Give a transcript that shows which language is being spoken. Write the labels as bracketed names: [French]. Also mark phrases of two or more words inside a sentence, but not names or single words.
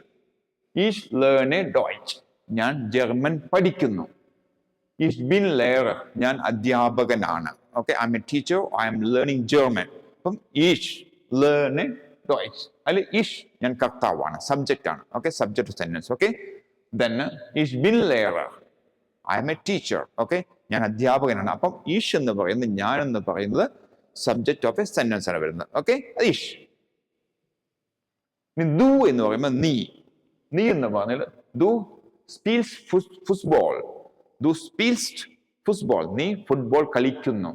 [German] ich lerne Deutsch, [Malayalam] ഞാൻ ജർമ്മൻ പഠിക്കുന്നു. [German] ich bin Lehrer, [Malayalam] ഞാൻ അധ്യാപകനാണ്. [English] okay, I am a teacher, I am learning German. അപ്പം [German] ich lerne Deutsch, [English] അല്ലെ ഇഷ് [Malayalam] ഞാൻ കർത്താവാണ്, സബ്ജക്റ്റ് ആണ്. [English] okay, subject sentence. okay, then [German] ich bin Lehrer, [English] I am a teacher. [Malayalam] ഓക്കെ, ഞാൻ അധ്യാപകനാണ്. അപ്പം ഈഷ് എന്ന് പറയുന്നത്, ഞാൻ എന്ന് പറയുന്നത് [English] subject of a sentence [Malayalam] ആണ് വരുന്നത്. ഓക്കെ, ഈഷ്. ദു എന്ന് പറയുമ്പോൾ നീ എന്ന് പറഞ്ഞാൽ [German] du spielst Fußball, du spielst Fußball, [Malayalam] നീ ഫുട്ബോൾ കളിക്കുന്നു.